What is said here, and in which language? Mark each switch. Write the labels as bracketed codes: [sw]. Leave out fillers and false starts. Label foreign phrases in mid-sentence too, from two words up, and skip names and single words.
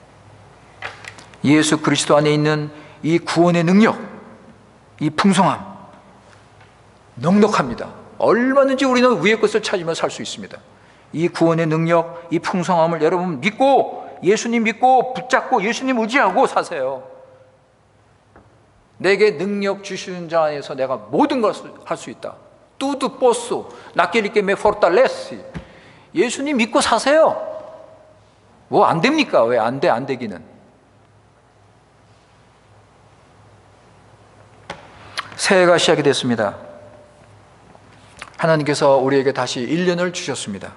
[ko] 예수 그리스도 안에 있는 이 구원의 능력, 이 풍성함 넉넉합니다. 얼마든지 우리는 위의 것을 찾으며 살 수 있습니다. 이 구원의 능력, 이 풍성함을 여러분 믿고 예수님 믿고 붙잡고 예수님 의지하고 사세요. 내게 능력 주시는 자 안에서 내가 모든 것을 할 수 있다. [pt] Tudo posso naquele que me fortalece. [ko] 예수님 믿고 사세요. 뭐 안 됩니까? 왜 안 돼? 안 되기는. 새해가 시작이 됐습니다. 하나님께서 우리에게 다시 1년을 주셨습니다.